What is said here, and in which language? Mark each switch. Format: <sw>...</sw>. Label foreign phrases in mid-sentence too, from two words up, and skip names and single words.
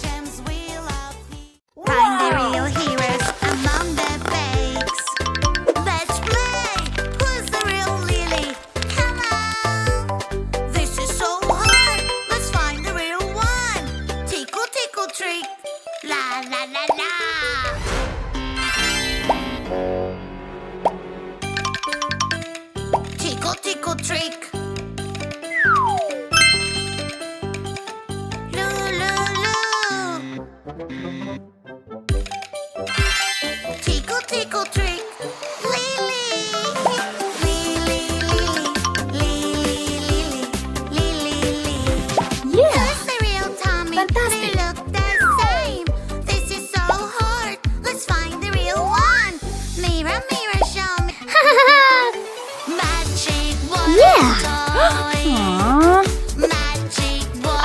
<en>Find the real heroes among the fakes. Let's play! Who's the real Lily? Come on! This is so hard! Let's find the real one! Tickle, tickle, trick! La, la, la, la! Tickle, tickle, trick! Loo, loo, loo! Tickle, tickle, trick. Lily. Lily, Lily, Lily, Lily. Yeah. Who's the real Tommy? Fantastic. They look the same. This is so hard. Let's find the real one. Mirror, mirror, show me. Magic water Yeah. toy. Aww. Magic water</en>